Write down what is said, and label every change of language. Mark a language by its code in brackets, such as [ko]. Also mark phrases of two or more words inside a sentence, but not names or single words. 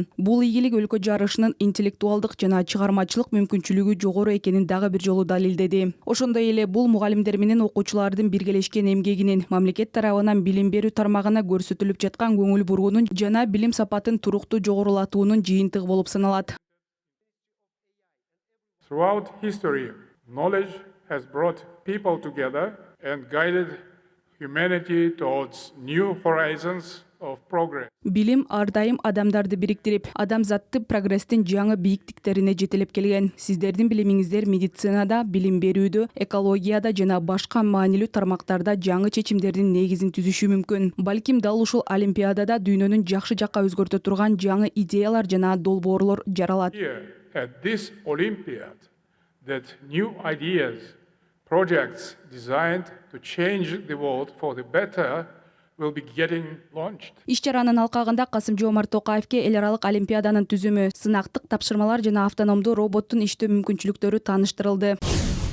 [ky] Бул ийгилик өлкө жарышынын интеллектуалдык жана чыгармачылык мүмкүнчүлүгү жогору экенин дагы бир жолу далилдеди. Ошондой эле бул мугалимдер менен окуучулардын биргелешкен эмгегинин, мамлекет тарабынан билим берүү тармагына көрсөтүлүп жаткан көңүл буруунун жана билим сапатын туруктуу жогорулатуунун жыйынтыгы болуп саналат. [en] Throughout history, knowledge has brought people together and guided humanity towards new horizons of progress. [ky] Билим ар дайым адамдарды бириктирип, адамзатты прогресстин жаңы бийиктиктерине жетелеп келген. Сиздердин билимиңиздер медицинада, билим берүүдө, экологияда жана башка маанилүү тармактарда жаңы чечимдердин негизин түзүшү мүмкүн. Балким дал ушул олимпиадада дүйнөнүн жакшы жакка өзгөртө турган жаңы идеялар жана долбоорлор жаралат. [en] At this Olympiad, that new ideas, projects designed to change the world for the better will be getting launched. [ky] Иш-чаранын алкагында Касым-Жомарт Токаевке эл аралык олимпиаданын түзүмү, сынактык тапшырмалар жана автономдуу роботтун иштөө мүмкүнчүлүктөрү тааныштырылды.